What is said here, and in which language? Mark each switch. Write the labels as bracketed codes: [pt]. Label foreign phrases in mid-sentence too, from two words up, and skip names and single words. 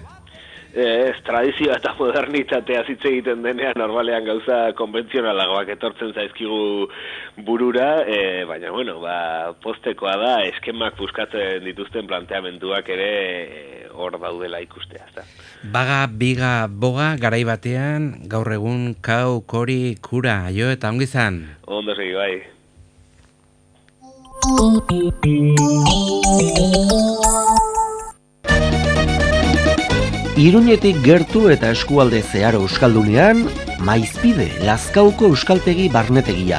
[eu] Tradizioa eta modernitatea hitz egiten denean normalean gauza konbentzionalagoak etortzen zaizkigu burura, baina postekoa da eskemak buskatzen dituzten planteamenduak ere hor daudela ikustea, ezta. Baga, biga, boga, garai batean, gaur egun kau, kori, kura, aio eta ongi izan. Ondo segi, bai. Iruñetik gertu eta eskualde zeharo euskaldunean, Maizpide, Lazkauko euskaltegi barnetegia.